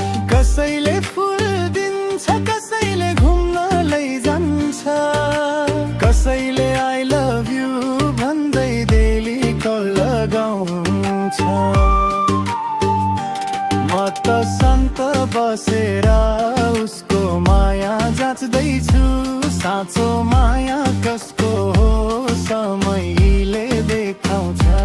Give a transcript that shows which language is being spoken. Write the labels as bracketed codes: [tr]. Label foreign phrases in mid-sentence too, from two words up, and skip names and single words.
[ne] कसैले फुल दिन्छ, कसैले घुम्न लैजान्छ, कसैले [en] "I love you" [ne] भन्दै डेली कल लगाउँछ। म त शान्त बसेर उसको माया जाँच्दैछु, साँचो माया कसको हो, समयले देखाउँछ।